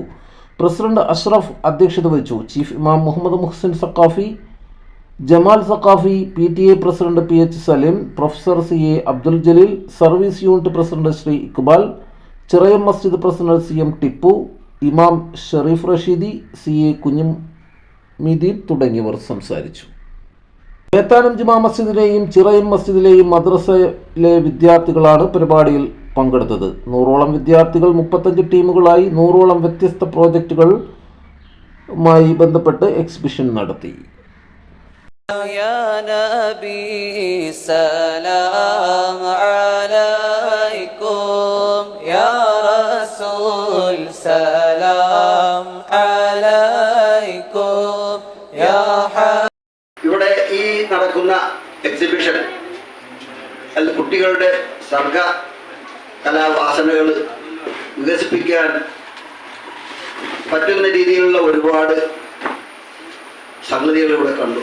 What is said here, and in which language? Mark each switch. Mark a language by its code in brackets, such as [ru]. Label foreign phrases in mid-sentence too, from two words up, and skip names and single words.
[ml] പ്രസിഡന്റ് അഷ്റഫ് അധ്യക്ഷത വഹിച്ചു. ചീഫ് ഇമാം മുഹമ്മദ് മുഹ്സിൻ സഖാഫി, ജമാൽ സഖാഫി, PTA പ്രസിഡന്റ് PH സലീം, പ്രൊഫസർ CA അബ്ദുൽ ജലീൽ, സർവീസ് യൂണിറ്റ് പ്രസിഡന്റ് ശ്രീ ഇക്ബാൽ, ചിറയം മസ്ജിദ് പ്രസിഡന്റ് CM ടിപ്പു, ഇമാം ഷെരീഫ് റഷീദി, CA കുഞ്ഞുമീദീൻ തുടങ്ങിയവർ സംസാരിച്ചു. മേത്താനം ജുമാ മസ്ജിദിലെയും ചിറയം മസ്ജിദിലെയും മദ്രസയിലെ വിദ്യാർത്ഥികളാണ് പരിപാടിയിൽ പങ്കെടുത്തത്. 100ഓളം വിദ്യാർത്ഥികൾ 35 ടീമുകളായി 100ഓളം വ്യത്യസ്ത പ്രോജക്റ്റുകളുമായി ബന്ധപ്പെട്ട് എക്സിബിഷൻ നടത്തി. [ar] يا نبي سلام عليكم يا رسول سلام عليكم يا [ml] ഇവിടെ ഈ നടക്കുന്ന എക്സിബിഷൻ കുട്ടികളുടെ സർഗ കലാവാസനകൾ വികസിപ്പിക്കാൻ പറ്റുന്ന രീതിയിലുള്ള ഒരുപാട് സംഗതികൾ ഇവിടെ കണ്ടു.